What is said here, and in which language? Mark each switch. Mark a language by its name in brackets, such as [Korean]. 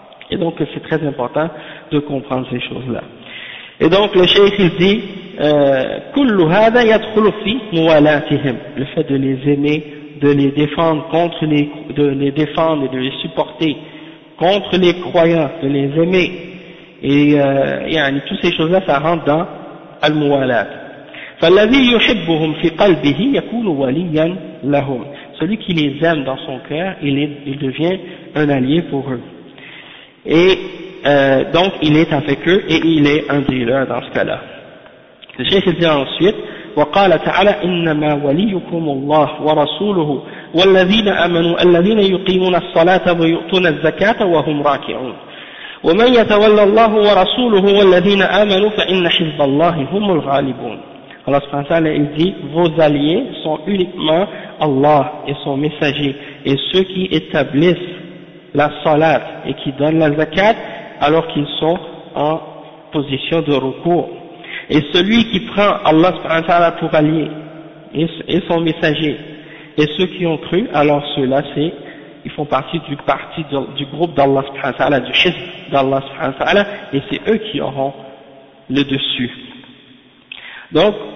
[French] Et donc, c'est très important de comprendre ces choses-là. Et donc, le cheikh, il dit, [Arabic] كل هذا يدخل في موالاتهم, [French] le fait de les aimer, de les défendre contre les, de les défendre et de les supporter contre les croyants, de les aimer, et يعني, toutes ces choses-là, ça rentre dans الموالات. [Arabic] فالذي يحبهم في قلبه يكون واليا لهم, [French] celui qui les aime dans son cœur, il devient un allié pour eux, et donc il est avec eux et il est un dealer dans ce cas-là. [Arabic] الشيخ يقول [French] ensuite, [Arabic] وقال تعالى إنما وليكم الله ورسوله والذين آمنوا الذين يقيمون الصلاة ويؤتون الزكاة وهم راكعون ومن يتولى الله ورسوله والذين آمنوا فإن حزب الله هم الغالبون. [French] Allah [Arabic] سبحانه وتعالى [French] il dit, vos alliés sont uniquement Allah et son messager, et ceux qui établissent la salat et qui donnent la zakat alors qu'ils sont en position de recours. Et celui qui prend Allah subhanahu wa ta'ala pour allié et son messager, et ceux qui ont cru, alors ceux-là, c'est, ils font partie du groupe d'Allah subhanahu wa ta'ala, du hizb d'Allah subhanahu wa ta'ala, et c'est eux qui auront le dessus. Donc,